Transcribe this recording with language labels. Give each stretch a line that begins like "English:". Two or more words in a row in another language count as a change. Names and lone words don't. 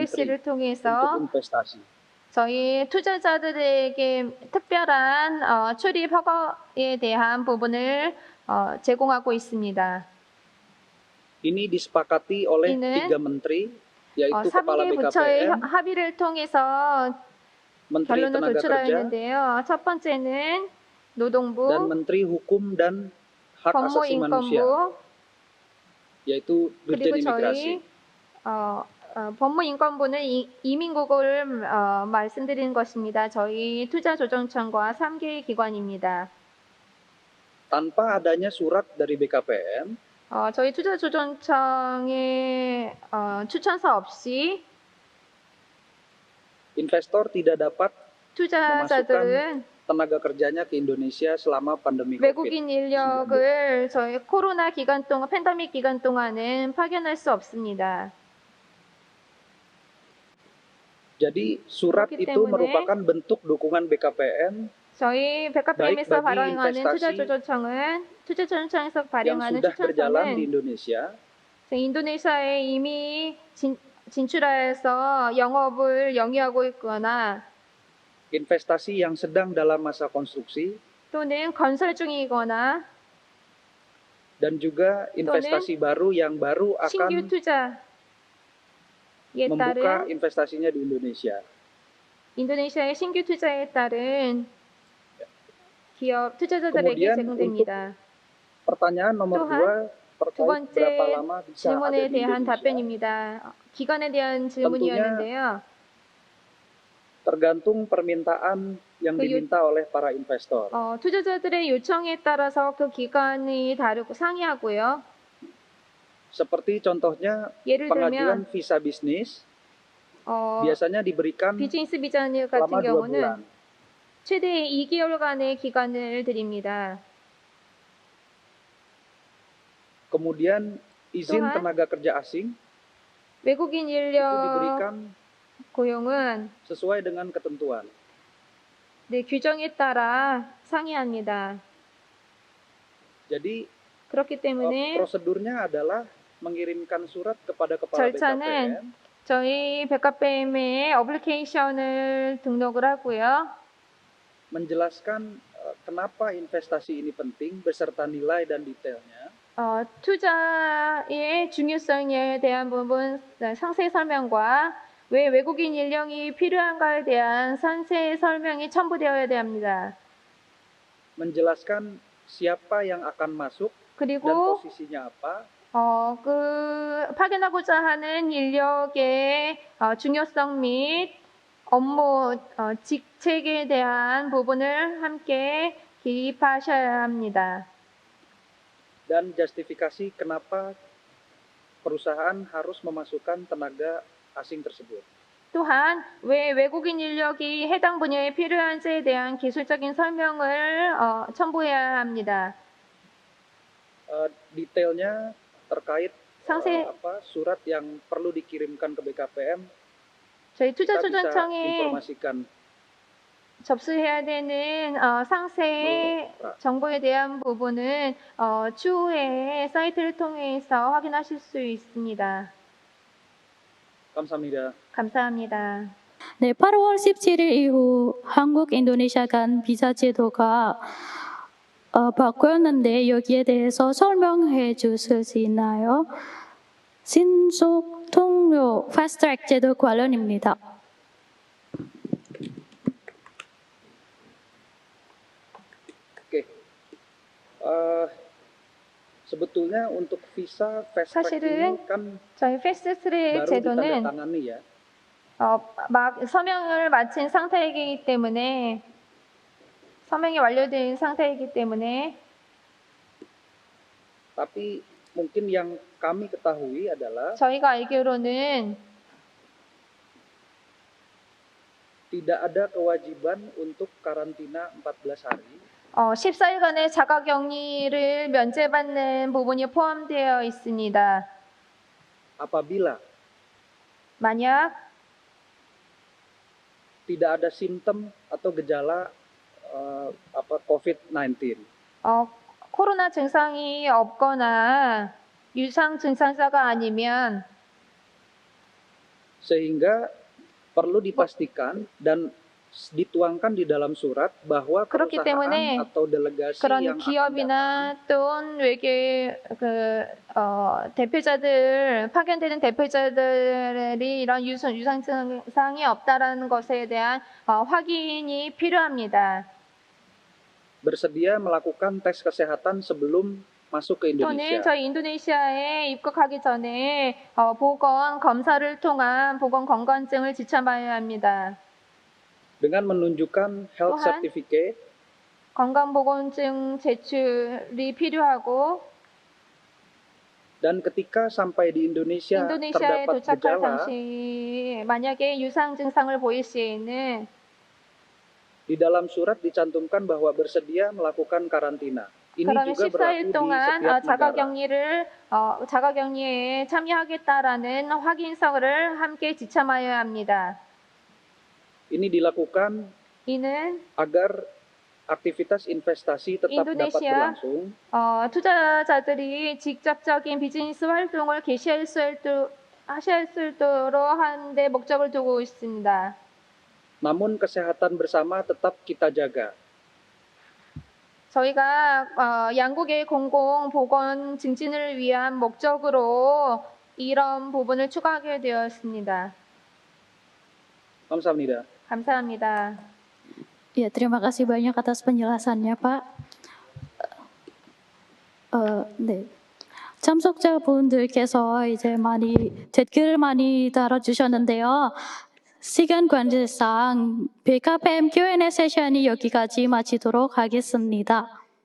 Korean: 디스크레시를
Indonesian: untuk
Korean: 통해서
Indonesian: investasi.
Korean: 저희 투자자들에게 특별한 출입 허가에 대한 부분을 제공하고 있습니다.
Indonesian: Ini disepakati oleh
Korean: 이는
Indonesian: 3 menteri, yaitu Kepala
Korean: 3개 부처의
Indonesian: BKPM,
Korean: 합의를 통해서
Indonesian: Menteri
Korean: 결론을
Indonesian: Tenaga Kerja,
Korean: 도출하였는데요. 첫 번째는 노동부,
Indonesian: dan Menteri Hukum dan Hak Asasi Manusia,
Korean: 법무인권부,
Indonesian: yaitu Dirjen
Korean: 그리고
Indonesian: Imigrasi.
Korean: 저희 법무인권부는 이민국을 말씀드리는 것입니다. 저희 투자조정청과 3개의 기관입니다.
Indonesian: Tanpa adanya surat dari BKPM,
Korean: 저희 투자조정청의 추천서 없이
Indonesian: investor tidak dapat
Korean: 투자자들은
Indonesian: tenaga kerjanya ke Indonesia selama pandemi COVID.
Korean: 외국인 인력을 저희 코로나 기간 동안, 팬데믹 기간 동안은 파견할 수 없습니다.
Indonesian: Jadi surat
Korean: 그렇기
Indonesian: itu
Korean: 때문에
Indonesian: merupakan bentuk dukungan BKPM
Korean: 저희 백화점에서 바이크 발행하는 인베스타시 투자조정청에서
Indonesian: yang
Korean: 발행하는
Indonesian: sudah berjalan di
Korean: 추천서는
Indonesian: Indonesia
Korean: 인도네시아에 이미 진출하여서 영업을 영위하고 있거나
Indonesian: investasi yang sedang dalam masa konstruksi
Korean: 또는 건설 중이거나
Indonesian: dan juga investasi baru yang baru
Korean: 신규
Indonesian: akan
Korean: 투자에
Indonesian: membuka
Korean: 따른
Indonesian: investasinya di Indonesia.
Korean: 인도네시아의 신규 투자에 따른 기업 투자자들에게
Indonesian: Kemudian
Korean: 제공됩니다.
Indonesian: Pertanyaan nomor
Korean: 또한
Indonesian: 2
Korean: 두
Indonesian: terkait berapa
Korean: 번째
Indonesian: lama bisa ada
Korean: 질문에
Indonesian: di
Korean: 대한
Indonesian: Indonesia.
Korean: 답변입니다. 기간에 대한 질문이었는데요.
Indonesian: Tergantung permintaan yang diminta oleh para investor.
Korean: 투자자들의 요청에 따라서 그 기간이 다르고 상이하고요.
Indonesian: Seperti contohnya
Korean: 예를
Indonesian: pengajuan
Korean: 들면
Indonesian: visa bisnis biasanya diberikan
Korean: 비즈니스 비자 같은
Indonesian: selama 2
Korean: 경우는
Indonesian: bulan.
Korean: 최대 2개월간의 기간을 드립니다.
Indonesian: Kemudian izin
Korean: 또한
Indonesian: tenaga kerja asing
Korean: 외국인
Indonesian: itu
Korean: 인력
Indonesian: diberikan
Korean: 고용은
Indonesian: sesuai dengan ketentuan.
Korean: 규정에 따라 상이합니다.
Indonesian: Jadi
Korean: 그렇기 때문에
Indonesian: prosedurnya adalah mengirimkan surat kepada kepala
Korean: 절차는
Indonesian: BKPM
Korean: 저희 백화점에 어플리케이션을 등록을 하고요.
Indonesian: menjelaskan kenapa investasi ini penting beserta nilai dan detailnya.
Korean: 투자의 중요성에 대한 부분 상세 설명과 왜 외국인 인력이 필요한가에 대한 상세 설명이 첨부되어야 합니다.
Indonesian: Menjelaskan siapa yang akan masuk dan
Korean: 그리고
Indonesian: posisinya apa.
Korean: 파견하고자 하는 인력의 중요성 및 업무 직책에 대한 부분을 함께 기입하셔야 합니다.
Indonesian: Dan justifikasi kenapa perusahaan harus memasukkan tenaga asing tersebut.
Korean: 또한 왜 외국인 인력이 해당 분야에 필요한지에 대한 기술적인 설명을 첨부해야 합니다.
Indonesian: Detailnya terkait
Korean: 상세
Indonesian: surat yang perlu dikirimkan ke BKPM,
Korean: 저희
Indonesian: kita bisa
Korean: 투자조정청에
Indonesian: informasikan
Korean: 접수해야 되는 상세 정보에 대한 부분은 추후에 사이트를 통해서 확인하실 수 있습니다. 감사합니다. 감사합니다. 네, 8월 17일 이후 한국 인도네시아 간 비자 제도가 바뀌었는데 여기에 대해서 설명해 주실 수 있나요? 신속 통로 패스트트랙 제도 관련입니다.
Indonesian: Oke. Sebetulnya untuk visa
English: fast track
Indonesian: ini
Korean: 사실은
Indonesian: kan
Korean: 저희 패스트트랙
Indonesian: baru
Korean: 제도는
Indonesian: ditandatangani ya.
Korean: 막 서명을 마친 상태이기 때문에 서명이 완료된 상태이기 때문에
Indonesian: Tapi mungkin yang kami ketahui adalah
Korean: 저희가 알기로는
Indonesian: tidak ada kewajiban untuk karantina 14 hari
Korean: 14일간의 자가격리를 면제받는 부분이 포함되어 있습니다.
Indonesian: apabila
Korean: 만약
Indonesian: tidak ada simptom atau gejala COVID-19.
Korean: 코로나 증상이 없거나 유상 증상자가 아니면
Indonesian: Sehingga perlu dipastikan dan dituangkan di dalam surat bahwa
Korean: 그렇기
Indonesian: perusahaan
Korean: 때문에
Indonesian: atau delegasi
Korean: 그런
Indonesian: yang akan datang
Korean: 기업이나 또는 외계 대표자들 파견되는 대표자들이 이런 유상 증상이 없다라는 것에 대한 확인이 필요합니다.
Indonesian: bersedia melakukan tes kesehatan sebelum masuk ke
Korean: 또는
Indonesian: Indonesia.
Korean: 저희 인도네시아에 입국하기 전에 보건 검사를 통한 보건 건강증을 지참해야 합니다.
Indonesian: Dengan menunjukkan health
Korean: 또한
Indonesian: certificate
Korean: 건강보건증 제출이 필요하고
Indonesian: dan ketika sampai di Indonesia
Korean: 인도네시아에
Indonesian: terdapat
Korean: 도착할
Indonesian: gejala,
Korean: 당시 만약에 유상 증상을 보일 시에는
Indonesian: di dalam surat dicantumkan bahwa bersedia melakukan karantina. Ini
Korean: 그러면
Indonesian: juga berlaku
Korean: 14일
Indonesian: di
Korean: 동안
Indonesian: setiap negara.
Korean: 자가격리에 참여하겠다라는 확인서를 함께 지참하여야 합니다.
Indonesian: Ini dilakukan
Korean: 이는
Indonesian: agar aktivitas investasi tetap dapat
Korean: 인도네시아
Indonesian: berlangsung
Korean: 투자자들이 직접적인 비즈니스 활동을 개시할 수 있도록 하는데 목적을 두고 있습니다.
Indonesian: namun kesehatan bersama tetap kita jaga.
Korean: 저희가 양국의 공공 보건 증진을 위한 목적으로 이런 부분을 추가하게 되었습니다. 감사합니다. 감사합니다.
Indonesian: Ya, terima kasih banyak atas penjelasannya, Pak.
Korean: 네. 참석자분들께서 이제 댓글을 많이 달아주셨는데요. 시간 관계상 BKPM Q&A 세션이 여기까지 마치도록 하겠습니다.